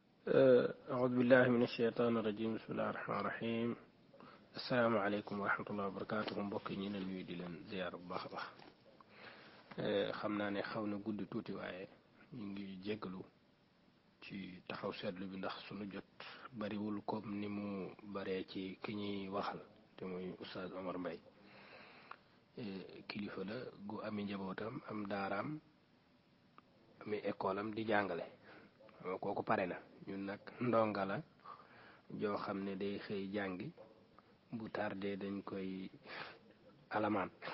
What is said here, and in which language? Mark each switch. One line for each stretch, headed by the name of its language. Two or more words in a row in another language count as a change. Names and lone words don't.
Arabic: أعوذ بالله من الشيطان الرجيم بسم الله الرحمن الرحيم السلام عليكم ورحمة الله وبركاته
Wolof: mbokk yi ñu leen nuyu di leen ziar bu baax a baax xam naa ne xaw na gudd tuuti waaye ñu ngi jéggalu ci taxaw seetlu bi ndax sunu jot bariwul comme ni mu baree ci ki ñuy waxal te muy Oustaz Omar Mbaye kilifa la gu ami njabootam am daaraam ami école am di jàngale kooku pare na ñun nag ndonga la joo xam ne day xëy jàngi bu tardé dañ koy alamaan